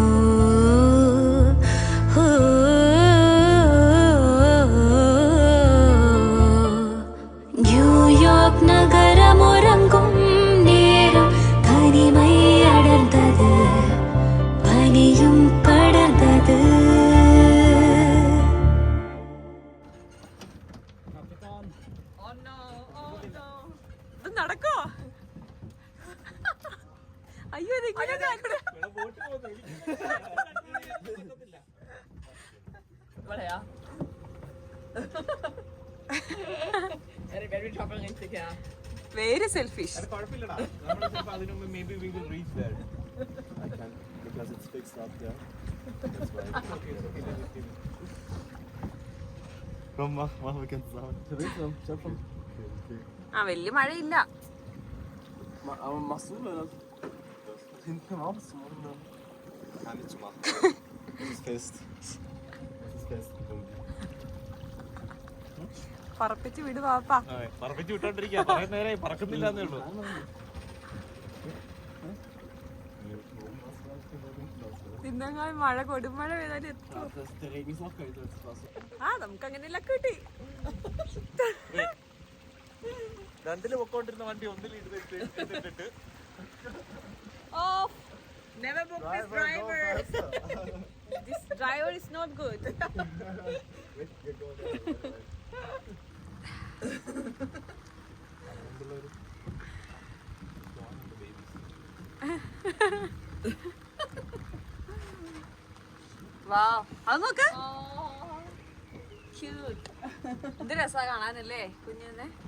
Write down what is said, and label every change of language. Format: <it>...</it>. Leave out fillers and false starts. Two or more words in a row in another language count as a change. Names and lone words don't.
<ta>நியூயார்க் நகரம் உறங்கும் நேரம் தனிமை அடர்ந்தது, பனியும் படர்ந்தது.</ta> <ml>ഇത് നടക്കോ? അയ്യോ ഇവിടെയാ</ml> <en>very selfish.</en> <ml>കുഴപ്പമില്ലടാ, നമ്മൾ ചിലപ്പോൾ അതിനു മുമ്പ്</ml> <en>maybe we will reach there. I can't because it's fixed up there. That's why.</en> <de>Komm, mach, wir können zusammen. Okay.</de> <ml>ആ വലിയ മഴയില്ല.</ml> <de>Aber machst du das? Hinten kann man auch was zu machen. Kann nicht zu machen. Das ist fest. Das ist fest.</de> <ml>പറപ്പിച്ച് വിട് പാപ്പാ. പറപ്പിച്ച് വിട്ടോണ്ടിരിക്കുക, പറയുന്ന നേരെ പറക്കുന്നില്ല എന്നേ ഉള്ളൂ. ഇന്നങ്ങൾ മഴ കൊടുമഴ പെയ്താലും എത്തും.</ml> <de>Der Regen ist auch kälter als das Wasser.</de> <ml>ആ നമുക്ക് അങ്ങനെയല്ല കിട്ടി. രണ്ടില് പൊക്കോണ്ടിരുന്ന വണ്ടി ഒന്നിൽ ഇട്ടിട്ട്</ml> <en>Oh, never book this driver. This driver is not good.</en> <ml>Wow, അത് നോക്ക്. Cute. ഇത് രസാ കാണാനല്ലേ കുഞ്ഞിനെ.</ml>